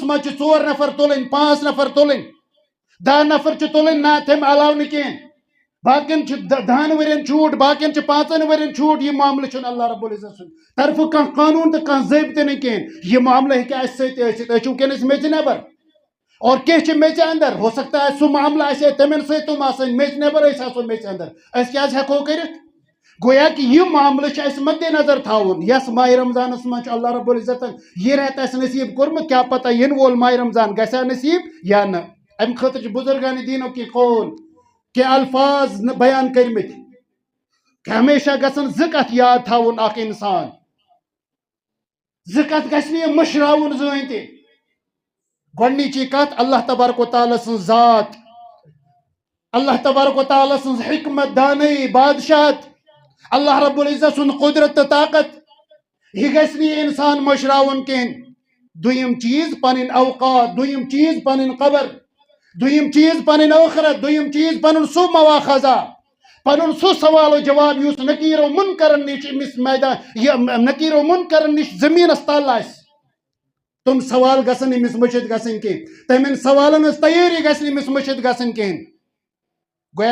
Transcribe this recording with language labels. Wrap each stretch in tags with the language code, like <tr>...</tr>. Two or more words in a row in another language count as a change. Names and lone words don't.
<ks>منٛز چھِ 4 نفر تُلٕنۍ 5 نفر تُلٕنۍ 10 نفر چھِ تُلٕنۍ نہ تمہِ علاوٕ نہٕ کینٛہہ باقین چھِ 10 ؤرین چھوٗٹ باقین چھِ 5 ؤرین چھوٗٹ یہِ معاملہٕ چھُنہٕ اللہ رب العزت سُنٛد طرفہٕ کانٛہہ قانوٗن تہٕ کانٛہہ ضٲبطہٕ نہٕ کینٛہہ یہِ معاملہٕ ہیٚکہِ اَسہِ سۭتۍ تہِ ٲسِتھ أسۍ چھِ وٕنکیٚنس میٚژِ نیبر اور کینٛہہ چھِ میٚژِ اندر</ks> <ur>ہو سکتا ہے</ur> <ks>سُہ معاملہٕ آسہِ ہے تِمن سۭتۍ تِم آسٕنۍ میٚژِ نیبر أسۍ آسو میٚژِ اندر أسۍ کیٛازِ ہٮ۪کو کٔرِتھ گویا کہ یہ معاملہ چھُ اَسہِ مدِ نظر تھاوُن یس ماہ رمضانس منٛز چھُ اللہ رب العزتن یہ رٮ۪تھ اَسہِ نصیٖب کوٚرمُت کیٛاہ پتہ یِنہٕ وول ماہ رمضان گژھیا نصیٖب یا نہ امہِ خٲطرٕ چھِ بُزرگانہِ دیٖنُک کینٛہہ قول کینٛہہ الفاظ بیان کٔرمٕتۍ کہ ہمیشہ گژھن 2 کتھ یاد تھاوُن اکھ انسان 2 کتھ گژھِ نہٕ یہِ مٔشراوُن زٕہٕنۍ تہِ گۄڈنِچی کتھ اللہ تبارک و تعالیٰ سٕنٛز ذات اللہ تبارک و تعالیٰ سٕنٛز حکمت دانٲیی بادشاہت اللہ رب العزت سُنٛد قدرت تہٕ طاقت یہ گژھِ نہٕ یہِ انسان مٔشراوُن کینٛہہ دوٚیِم چیٖز پنٕنۍ اوقات دوٚیِم چیٖز پنٕنۍ قبر دوٚیِم چیٖز پنٕنۍ ٲخرت دوٚیِم چیٖز پنُن سُہ مواخذہ پنُن سُہ سوال و جواب یُس نکیٖرو مُنکرن نِش أمِس میدان یہِ نکیٖرو مُنکرن نِش زٔمیٖنس تل آسہِ تِم سوال گژھن أمِس مٔشِتھ گژھٕنۍ کینٛہہ تِمن سوالن ہٕنٛز تیٲری گژھِ نہٕ أمِس مٔشِتھ گژھٕنۍ کینٛہہ گویا</ks>